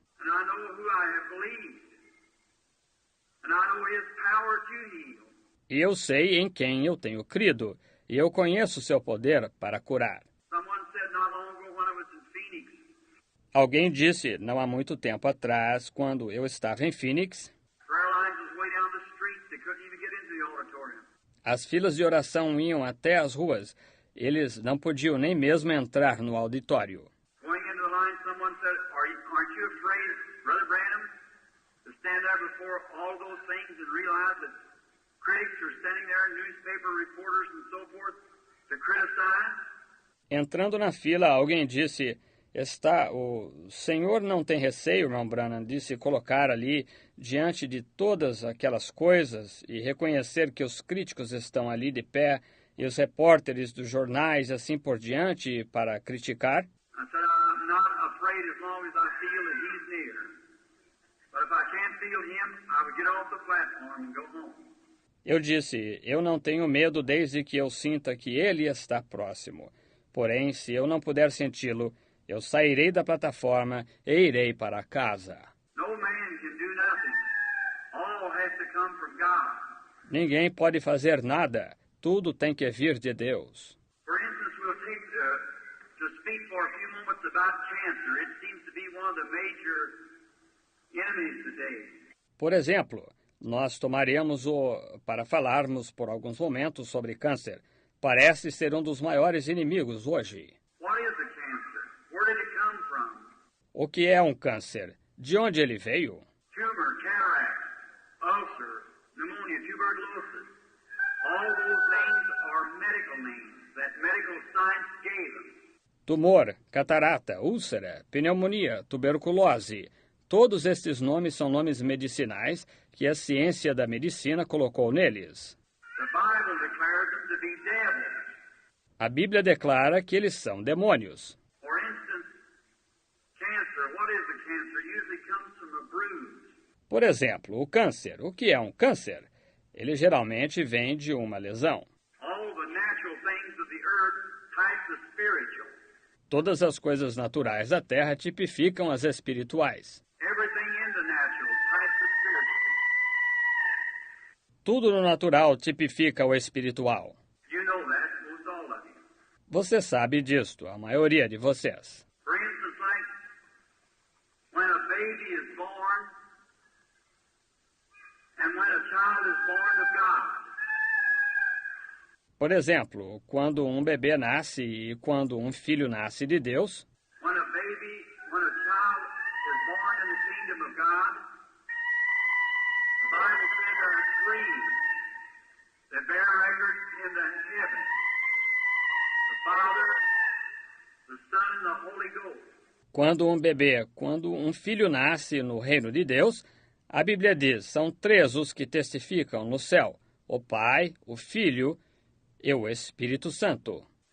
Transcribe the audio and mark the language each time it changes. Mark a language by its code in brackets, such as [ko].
[en] And I know who I have believed. And I know his power to heal. [pt] E eu sei em quem eu tenho crido, e eu conheço seu poder para curar. [en] Someone said not long ago when I was in Phoenix, [pt] Alguém disse, não há muito tempo atrás, quando eu estava em Phoenix, [en] prayer lines was way down the street. They couldn't even get into the auditorium. [pt] as filas de oração iam até as ruas. Eles não podiam nem mesmo entrar no auditório. [en] Going into the line, someone said, aren't you afraid, Brother Branham, to stand there before all those things and realize that critics are standing there, newspaper reporters and so forth, to criticize? [pt] Entrando na fila, alguém disse, o senhor não tem receio, irmão Branham, de se colocar ali diante de todas aquelas coisas e reconhecer que os críticos estão ali de pé e os repórteres dos jornais assim por diante para criticar? [en] I said, I'm not afraid as long as I feel that he's near. But if I can't feel him, I would get off the platform and go home. [pt] Eu disse, eu não tenho medo desde que eu sinta que ele está próximo. Porém, se eu não puder senti-lo, eu sairei da plataforma e irei para casa. [en] No man can do nothing. All has to come from God. [pt] Ninguém pode fazer nada. Tudo tem que vir de Deus. [en] For instance, we'll take to speak for a few moments about cancer. It seems to be one of the major enemies today. [pt] Por exemplo, nós tomaremos para falarmos por alguns momentos sobre câncer. Parece ser um dos maiores inimigos hoje. [en] What is a cancer? Where did it come from? [pt] O que é um câncer? De onde ele veio? [en] Tumor, cataract, ulcer, pneumonia, tuberculosis. All those names are medical names that medical science gave them. [pt] Tumor, catarata, úlcera, pneumonia, tuberculose. Todos estes nomes são nomes medicinais que a ciência da medicina colocou neles. [en] The Bible declares them to be devils. [pt] A Bíblia declara que eles são demônios. [en] For instance, cancer. What is a cancer? Usually comes from a bruise. [pt] Por exemplo, o câncer. O que é um câncer? Ele geralmente vem de uma lesão. [en] All the natural things of the earth type the spiritual. [pt] Todas as coisas naturais da terra tipificam as espirituais. [en] Everything in the natural types the spiritual. [pt] Tudo no natural tipifica o espiritual. [en] You know that, most all of you. [pt] Você sabe disto, a maioria de vocês. [en] For instance, like when a baby is born and when a child is born of God. [pt] Por exemplo, quando um bebê nasce e quando um filho nasce de Deus, [en] When a child is born in the kingdom of God, the Bible says there are three that bear record in the heavens: the Father, the Son, and the Holy Ghost. [pt] Quando um filho nasce no reino de Deus, a Bíblia diz, são 3 os que testificam no céu, o Pai, o Filho e o Espírito Santo.